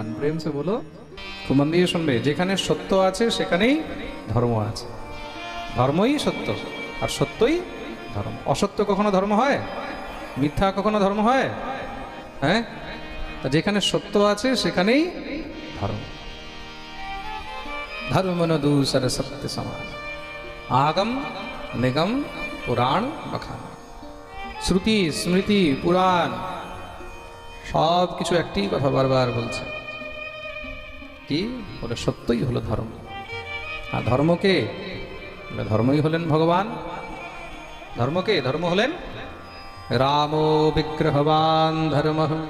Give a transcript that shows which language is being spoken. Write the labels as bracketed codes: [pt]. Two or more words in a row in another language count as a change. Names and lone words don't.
[hi] प्रेम से बोलो, [bn] খুব মন দিয়ে শুনবে। যেখানে সত্য আছে সেখানেই ধর্ম আছে। ধর্মই সত্য আর সত্যই ধর্ম। অসত্য কখনো ধর্ম হয়? মিথ্যা কখনো ধর্ম হয়? হ্যাঁ, তা যেখানে সত্য আছে সেখানেই ধর্ম। [hi] धर्म न दूसर सत्य समान आगम निगम पुराण बखान। [bn] শ্রুতি স্মৃতি পুরাণ সব কিছু একটি কথা বারবার বলছে, কি বলে? সত্যই হলো ধর্ম। আর ধর্মকে, ধর্মই হলেন ভগবান। ধর্মকে, ধর্ম হলেন [sa] রামো বিগ্রহবান ধর্ম।